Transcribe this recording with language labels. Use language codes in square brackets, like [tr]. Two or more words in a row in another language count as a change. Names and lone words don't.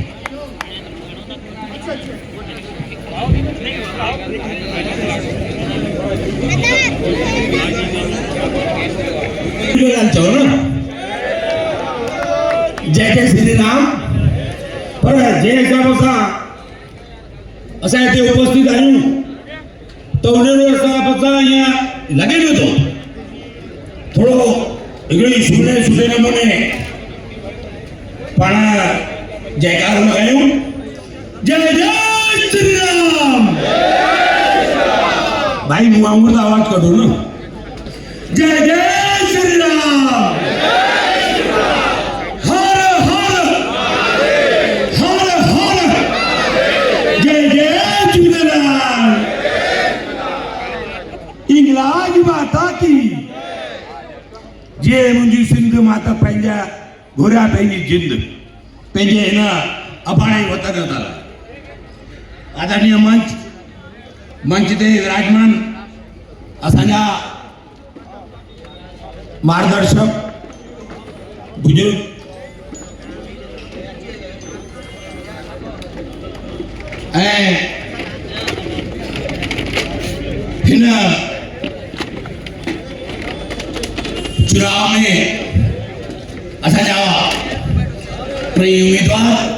[sd] जय जय श्री राम। पर जे हिसाब सां असां हिते उपस्थित आहियूं त उन हिसाब सां ईअं लॻे पियो थो थोरो हिकिड़ी सुठे नमूने पाण जयकार लॻायूं। जय जय श्री राम। भाई मुंह वांगुरु आवाज़ कढो न। जय जय श्री राम। इंग्लाज माता की जे मुंहिंजी सिंध माता पंहिंजा घुरिया पंहिंजी जिंद पंहिंजे हिन अबाणे वतन तां आदरणीय मंच ते विराजमान असांजा मार्गदर्शक बुजुर्ग ऐं हिन चुनाव में असांजा टई उम्मीदवार